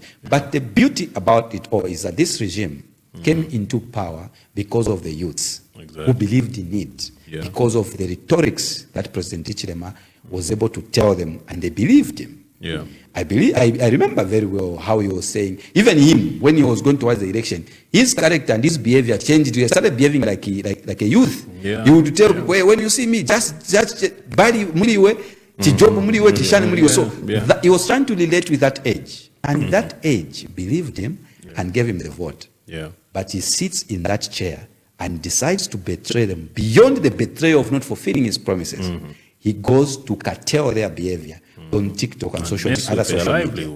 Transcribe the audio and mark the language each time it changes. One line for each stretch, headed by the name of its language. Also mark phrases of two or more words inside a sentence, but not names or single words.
English: But the beauty about it all is that this regime came into power because of the youths who believed in it, because of the rhetorics that President Hichilema was able to tell them, and they believed him. Yeah. I remember very well how he was saying, even him, when he was going towards the election, his character and his behavior changed. He started behaving like a youth. Yeah. He would tell, when you see me, just
Nyanja: body muliwe, chijobo muliwe, chishani muliwe.
English: So he was trying to relate with that age. And that age believed him and gave him the vote. Yeah. But he sits in that chair and decides to betray them beyond the betrayal of not fulfilling his promises. He goes to curtail their behavior on TikTok and other social media.